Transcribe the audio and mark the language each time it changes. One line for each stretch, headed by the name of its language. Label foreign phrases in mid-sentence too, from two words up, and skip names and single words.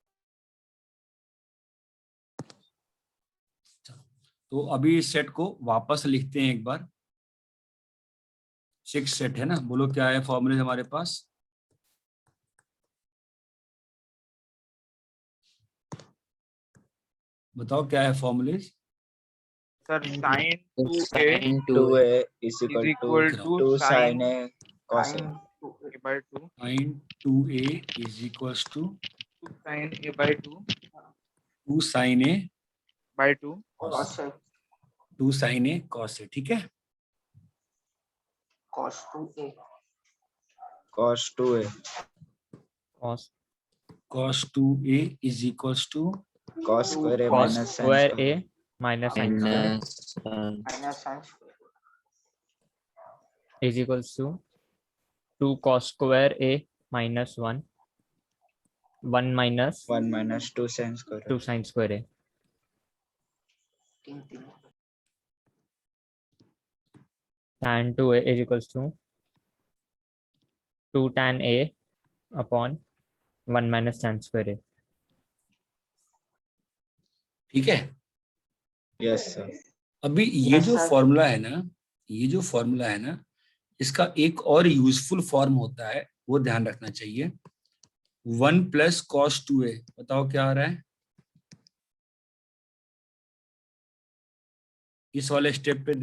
Hindi: तो अभी इस सेट को वापस लिखते हैं एक बार। 6 सेट है ना, बोलो क्या है फॉर्मूले हमारे पास? बताओ क्या है फॉर्मूले?
English: Sir, sin 2a Sin 2a 2a is is equal equal to to 2 sin sin a cos a. Sin 2a. a by 2 sin 2a is equals to 2 sin a by 2 2 sin a by 2 Cos a. 2 sin a cos a,
Hindi: ठीक है?
English: Cos 2a. Cos 2a. cos cos 2a is equals to Cos square a cos minus sin square square. a minus sin square minus Minus sin square. is equals to 2 cos square a minus 1 minus 1 minus 2 sin square. 2 sin square a. 3 Tan 2a is equals to 2 tan a upon 1 minus tan square a.
Hindi: ठीक है?
English: Yes, sir.
Hindi: अभी ये
English: Yes,
Hindi: जो
English: sir.
Hindi: फॉर्मूला है ना, ये जो फॉर्मूला है ना, इसका एक और
English: useful form
Hindi: होता है, वो ध्यान रखना चाहिए। 1
English: plus cos
Hindi: 2a, बताओ क्या आ रहा है इस वाले स्टेप पे?